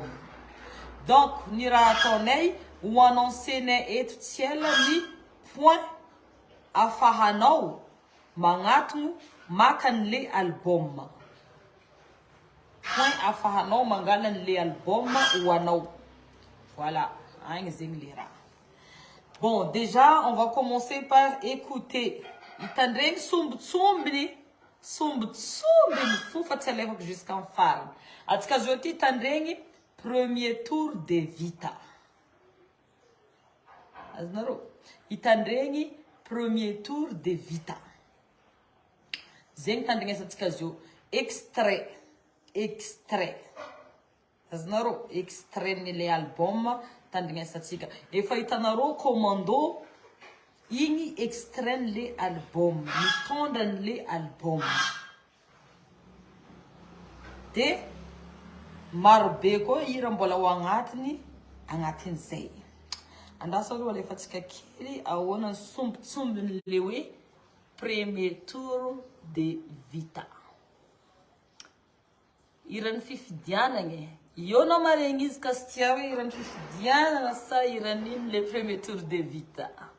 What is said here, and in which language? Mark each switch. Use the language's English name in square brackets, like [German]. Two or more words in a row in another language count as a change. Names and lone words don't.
[Malagasy] Donc, ny raha ataonay ho annoncenay eto tsy ela ny point afahanao magnatogno maka an'le album. Point afahanao mangala an'le album ho anao. Voilà, agny zegny le raha. [French] Bon, déjà, on va commencer par écouter. [Malagasy] Itandregny sombitsombiny fo fa tsy alefako jusqu'en farany. Atsika zao ty itandregny [French] premier tour [Malagasy] de vita. Azonareo? Itandregny [French] premier tour [Malagasy] de vita. Zegny tandregnesantsika zao. Extrait. Azonareo? Extrait nile album tandregnesantsika. Efa hitanareo commando igny extrait le album, mitondra le album. De marobe koa hira mbola ao agnatin'izay. Andasa aloha alefa tsika kely ahoana sombitsombiny le hoe [French] premier tour [Malagasy] de vita. Iran'ny fifidianagna io anao maregny izy ka sy tia hoe iran'ny fifidianana sa iran'iny le [French] premier tour [Malagasy] de vita.